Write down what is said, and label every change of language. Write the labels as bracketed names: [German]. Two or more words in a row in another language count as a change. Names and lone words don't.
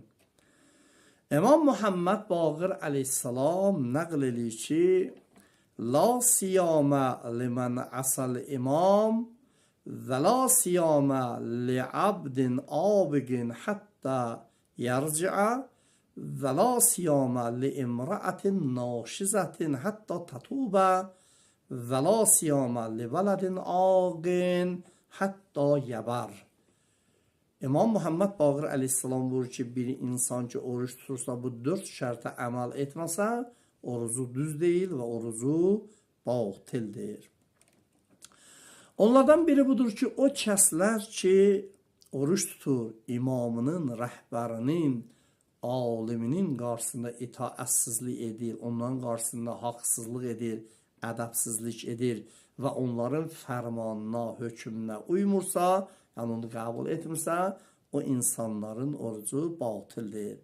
[Azerbaijani] İmam Muhammed Baqir aleyhisselam nəql edir ki, [Arabic] لا صيام لمن عصى الإمام ولا صيام لعبد آبق حتى يرجع ولا صيام لامرأة ناشزة حتى تتوب ولا صيام لولد عاق حتى يبر. [Azerbaijani] İmam Muhammed Baqir aleyhisselam buyurur ki, bir insan ki oruç tutursa bu 4 şərtə əməl etməsə, orucu düz değil ve orucu batildir. Onlardan biri budur ki, o kəslər ki, oruç tutur, imamının, rəhbərinin, aliminin qarşısında itaətsizlik edir, onların qarşısında haqsızlıq edir, ədəbsizlik edir və onların fərmanına, hökmünə uymursa, yəni onu qəbul etmirsə, o insanların orucu batildir.